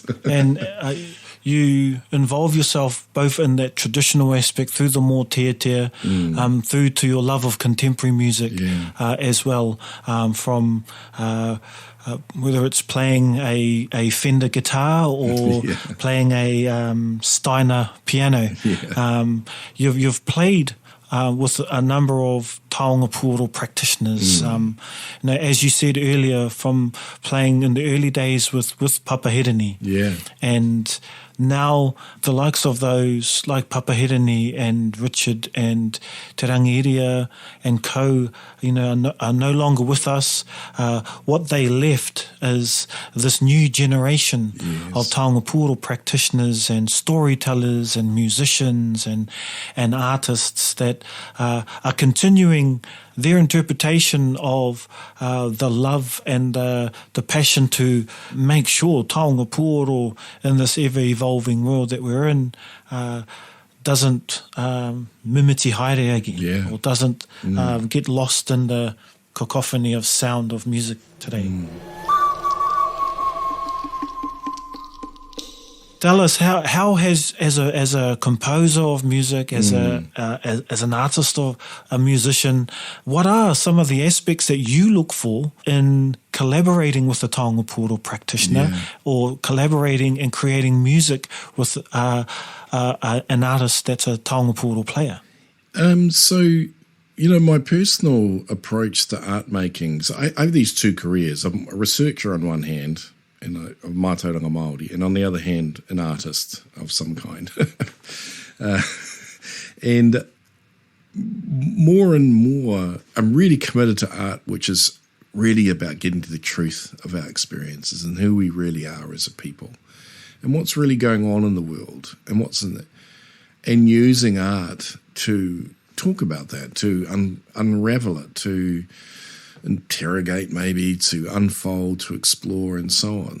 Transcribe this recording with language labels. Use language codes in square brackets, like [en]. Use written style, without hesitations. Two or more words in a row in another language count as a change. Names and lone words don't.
[en] And you involve yourself both in that traditional aspect through the mōteatea, through to your love of contemporary music as well, from whether it's playing a Fender guitar or playing a Steiner piano. You've played with a number of [mi] taonga pūoro [en] practitioners. As you said earlier, from playing in the early days with Papahereni. Yeah. And now the likes of those like Papahereni and Richard and Te Rangiria and co, are no longer with us. What they left is this new generation of [mi] taonga pūoro [en] practitioners and storytellers and musicians and artists that are continuing their interpretation of the love and the passion to make sure [mi] taonga pūoro [en] in this ever-evolving world that we're in doesn't [mi] mimiti haere [en] again, or doesn't get lost in the cacophony of sound of music today. Tell us how has as a composer of music, as as an artist or a musician, what are some of the aspects that you look for in collaborating with a [mi] taonga pūoro [en] practitioner or collaborating and creating music with an artist that's a [mi] taonga pūoro [en] player? So, my personal approach to art making, so I have these two careers. I'm a researcher on one hand, and of [mi] mātauranga Māori, [en] and on the other hand, an artist of some kind. And more and more, I'm really committed to art, which is really about getting to the truth of our experiences and who we really are as a people, and what's really going on in the world, and what's in it, and using art to talk about that, to unravel it, to interrogate maybe, to unfold, to explore, and so on.